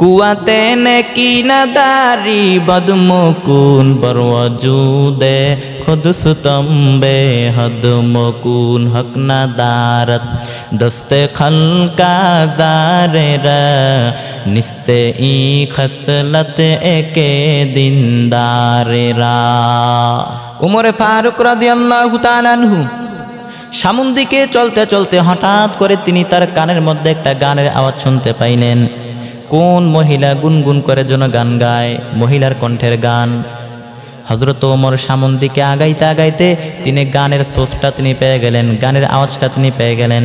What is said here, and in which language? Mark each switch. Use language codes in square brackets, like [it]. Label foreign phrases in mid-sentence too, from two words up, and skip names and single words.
[fa] قوت نیکی نداری بد مکن بر وجود خود ستم بی حد مکن حق ندارد دست خلق آزار را نیست این خصلت یکی دیندار را. [bn] উমরে ফারুক [ar] رضي الله تعالى عنه [bn] সামুন দিকে চলতে চলতে হঠাৎ করে তিনি তার কানের মধ্যে একটা গানের আওয়াজ শুনতে পাইলেন। কোন মহিলা গুনগুন করে যেন গান গায়, মহিলার কণ্ঠের গান। হযরত ওমর সামন দিকে আগাইতে আগাইতে তিনি গানের সোর্সটা তিনি পেয়ে গেলেন, গানের আওয়াজটা তিনি পেয়ে গেলেন।